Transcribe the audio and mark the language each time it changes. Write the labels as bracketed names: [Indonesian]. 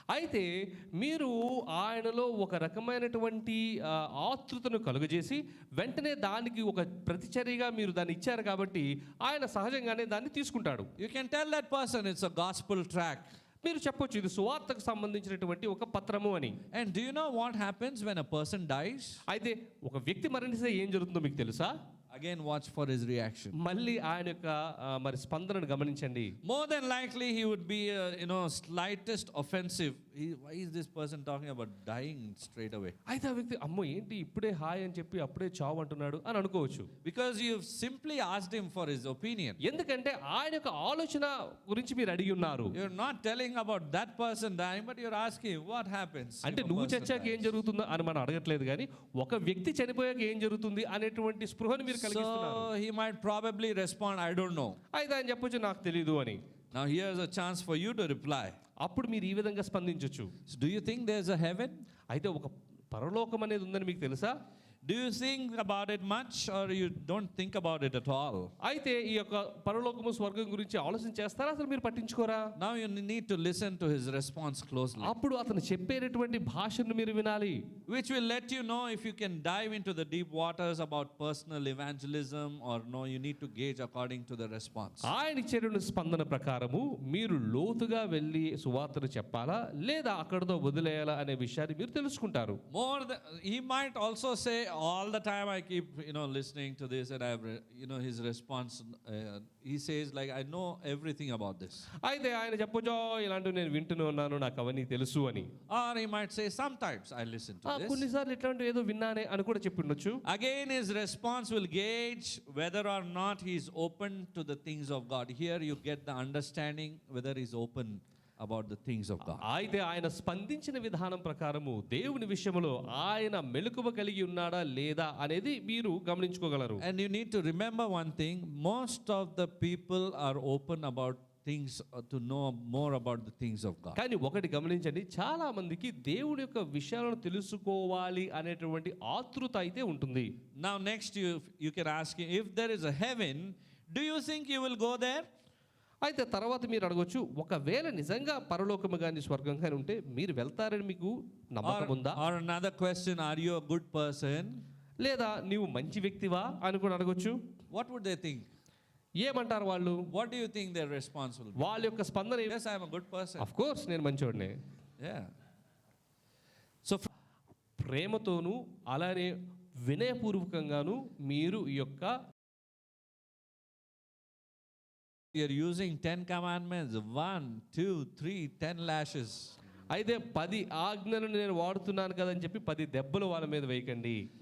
[Telugu] అయితే మీరు ఆయనలో ఒక రకమైనటువంటి ఆతృతను కలుగజేసి వెంటనే దానికి ఒక ప్రతిచర్యగా మీరు దాన్ని ఇచ్చారు కాబట్టి ఆయన సహజంగానే దాన్ని తీసుకుంటాడు. [English] You can tell that person it's a gospel track. [Telugu] మీరు చెప్పొచ్చు ఇది సువార్తకు సంబంధించినటువంటి ఒక పత్రము అని. [English] And do you know what happens when a person dies? [Telugu] అయితే ఒక వ్యక్తి మరణిస్తే ఏం జరుగుతుందో మీకు తెలుసా? [English] Again, watch for his reaction. [Telugu] మళ్ళీ ఆయన యొక్క మరి స్పందనను గమనించండి. [English] More than likely, he would be, slightest offensive. Why is this person talking about dying straight away? [Telugu] అయితే ఆ వ్యక్తి అమ్మో ఏంటి ఇప్పుడే హాయ్ అని చెప్పి అప్పుడే చావు అంటున్నాడు అని అనుకోవచ్చు. [English] Because you've simply asked him for his opinion. [Telugu] ఎందుకంటే ఆయన యొక్క ఆలోచన గురించి మీరు అడిగి ఉన్నారు. [English] You're not telling about that person dying, but you're asking what happens. [Telugu] అంటే [English] if a [Telugu] నువ్వు [English] person [Telugu] చచ్చాక ఏం [English] dies. [Telugu] జరుగుతుందో అని మనం అడగట్లేదు, కానీ ఒక వ్యక్తి చనిపోయాక ఏం జరుగుతుంది అనేటువంటి స్పృహను మీరు కలిగిస్తున్నారు. [English] So he might probably respond, I don't know. [Telugu] అయితే ఆయన చెప్పొచ్చు నాకు తెలియదు అని. [English] Now here's a chance for you to reply. [Telugu] అప్పుడు మీరు ఈ విధంగా స్పందించవచ్చు. [English] So do you think there's a heaven? [Telugu] అయితే ఒక పరలోకం అనేది ఉందని మీకు తెలుసా? [English] Do you think about it much, or you don't think about it at all? [Telugu] అయితే ఈ యొక్క పరలోకము స్వర్గం గురించి ఆలోచన చేస్తారా, అసలు మీరు పట్టించుకోరా? [English] Now you need to listen to his response closely, [Telugu] అప్పుడు అతను చెప్పేటటువంటి భాషను మీరు వినాలి, [English] which will let you know if you can dive into the deep waters about personal evangelism or no. You need to gauge according to the response. [Telugu] ఆయన ఇచ్చేటువంటి స్పందన ప్రకారము మీరు లోతుగా వెళ్ళి సువార్తను చెప్పాలా లేదా అక్కడతో వదిలేయాలా అనే విషయాన్ని మీరు తెలుసుకుంటారు. [English] More than, he might also say, all the time I keep listening to this, and I've his response, he says like, I know everything about this. [Telugu] అయితే ఆయన చెప్పొచ్చో ఇలాంటివి నేను వింటూనే ఉన్నాను, నాకు అవన్నీ తెలుసు అని. [English] Or he might say, sometimes I listen to this. [Telugu] కొన్నిసార్లు ఇట్లాంటివి ఏదో విన్నానే అని కూడా చెప్పి ఉండొచ్చు. [English] Again, his response will gauge whether or not he is open to the things of God. Here you get the understanding whether he is open about the things of God. [Telugu] అయితే ఆయన స్పందించిన విధానం ప్రకారము దేవుని విషయంలో ఆయన మెలకువ కలిగి ఉన్నాడా లేదా అనేది మీరు గమనించుకోగలరు. [English] And you need to remember one thing, most of the people are open about things, to know more about the things of God. [Telugu] కానీ ఒకటి గమనించండి, చాలా మందికి దేవుడి యొక్క విషయాలను తెలుసుకోవాలి అనేటువంటి ఆతృత అయితే ఉంటుంది. [English] Now next you can ask him, if there is a heaven, do you think you will go there? [Telugu] అయితే తర్వాత మీరు అడగొచ్చు, ఒకవేళ నిజంగా పరలోకము కానీ స్వర్గం కానీ ఉంటే మీరు వెళ్తారని మీకు నమ్మకం ఉందా? [English] Or another question, are you a good person? [Telugu] లేదా నీవు మంచి వ్యక్తివా అని కూడా అడగొచ్చు. [English] What would they think? [Telugu] ఏమంటారు వాళ్ళు? [English] What do you think their response will be? [Telugu] వాళ్ళ యొక్క స్పందన [English] Yes, I am a good person. Of course [Telugu] నేను మంచివాడినే. [English] Yeah. So [Telugu] ప్రేమతోనూ అలానే వినయపూర్వకంగాను మీరు ఈ యొక్క [English] you're using 10 commandments, 1, 2, 3, 10 lashes. [Telugu] అయితే 10 ఆజ్ఞలను నేను వాడుతున్నాను కదని చెప్పి 10 దెబ్బలు వాళ్ళ మీద వేయకండి.